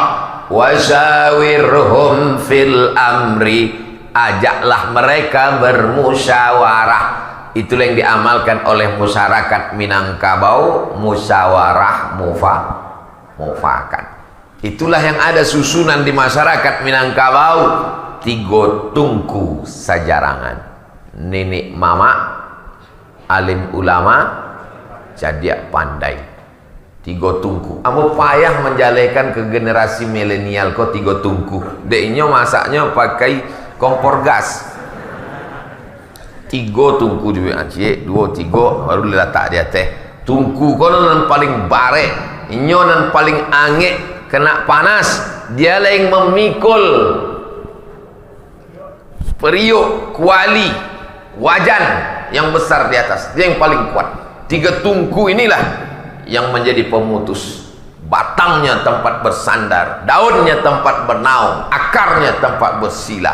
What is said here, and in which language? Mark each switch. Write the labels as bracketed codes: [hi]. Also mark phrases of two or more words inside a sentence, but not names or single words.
[ar] وشاورهم في الأمر, [id] ajaklah mereka bermusyawarah. Itulah yang diamalkan oleh masyarakat Minangkabau, musyawarah mufakat. Itulah yang ada susunan di masyarakat Minangkabau. 3 [min] tungku sajarangan, [id] nenek mama, alim ulama, jadiak pandai. 3 tungku. Amu payah menjalekan ke generasi milenial kok 3 tungku. Deknya masaknya pakai kompor gas. 3 tungku di Aceh, 2 3 baru diletak di atas. [min] Tungku kono nan paling bare, inyo nan paling angek, [id] kena panas, dia lah yang memikul periuk, kuali, wajan yang besar di atas. Dia yang paling kuat. 3 tungku inilah yang menjadi pemutus. Batangnya tempat bersandar, daunnya tempat bernaung, akarnya tempat bersila.